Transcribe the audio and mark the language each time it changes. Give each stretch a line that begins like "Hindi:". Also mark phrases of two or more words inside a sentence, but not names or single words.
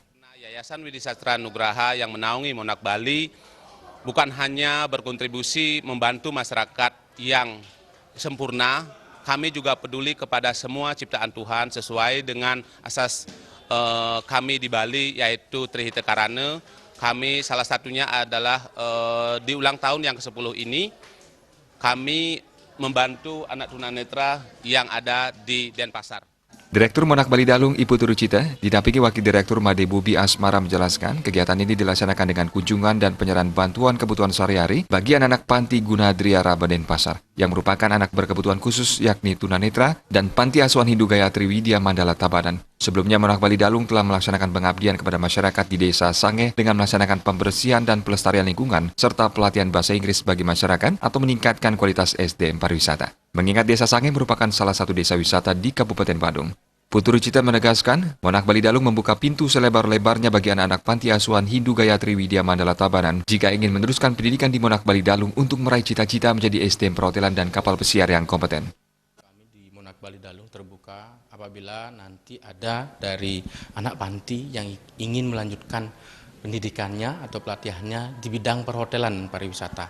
Indonesian: Yayasan Widi Sastra Nugraha yang menaungi Monarch Bali bukan hanya berkontribusi membantu masyarakat yang sempurna, kami juga peduli kepada semua ciptaan Tuhan sesuai dengan asas kami di Bali, yaitu Trihita Karana. Kami salah satunya adalah di ulang tahun yang ke-10 ini, kami membantu anak tunanetra yang ada di Denpasar. Direktur Monarch Bali Dalung, Ibu Turucita, didampingi Wakil Direktur Made Bubi Asmara menjelaskan, kegiatan ini dilaksanakan dengan kunjungan dan penyerahan bantuan kebutuhan sehari-hari bagi anak-anak Panti Gunadria Raba Denpasar, yang merupakan anak berkebutuhan khusus yakni tunanetra dan Panti Asuhan Hindu Gayatri Widya Mandala Tabanan. Sebelumnya, Monarch Bali Dalung telah melaksanakan pengabdian kepada masyarakat di Desa Sange dengan melaksanakan pembersihan dan pelestarian lingkungan, serta pelatihan bahasa Inggris bagi masyarakat atau meningkatkan kualitas SDM pariwisata. Mengingat Desa Sange merupakan salah satu desa wisata di Kabupaten Badung. Putri Cita menegaskan, Monarch Bali Dalung membuka pintu selebar-lebarnya bagi anak-anak Panti Asuhan Hindu Gayatri Widya Mandala Tabanan jika ingin meneruskan pendidikan di Monarch Bali Dalung untuk meraih cita-cita menjadi SDM perhotelan dan kapal pesiar yang kompeten. Kami di Monarch Bali Dalung terbuka apabila nanti ada dari anak panti yang ingin melanjutkan pendidikannya atau pelatihannya di bidang perhotelan pariwisata.